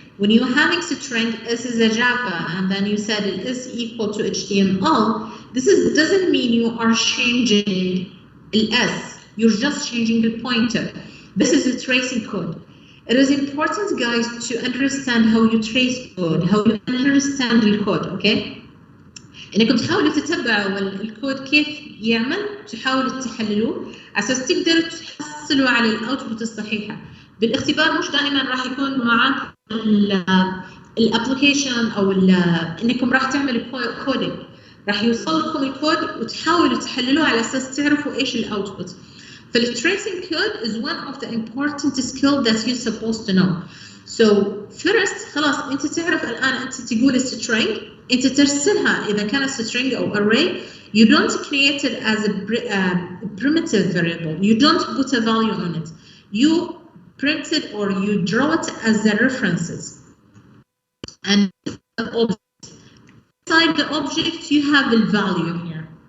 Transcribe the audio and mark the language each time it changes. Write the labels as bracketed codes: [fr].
[en] When you're having string, S is a Java, and then you said it is equal to HTML, this doesn't mean you are changing the S. You're just changing the pointer. This is a tracing code. It is important, guys, to understand how you trace code, how you understand the code, okay? [ar] انكم تحاولوا تتبعوا الكود كيف يعمل، تحاولوا تحللوه اساس تقدروا تحصلوا على الاوتبوت الصحيحه. بالاختبار مش دائما راح يكون معك الابلكيشن او انكم راح تعملوا كودينج، راح يوصل لكم الكود وتحاولوا تحللوه على اساس تعرفوا ايش الاوتبوت. [en] فالtracing code is one of the important skills that you're supposed to know. [ar] So first خلاص انت تعرف الان انت تقول string، انت ترسلها اذا كانت string او array. [en] You don't create it as a primitive variable. You don't put a value on it. You print it or you draw it as the references. And inside the object you have the value here.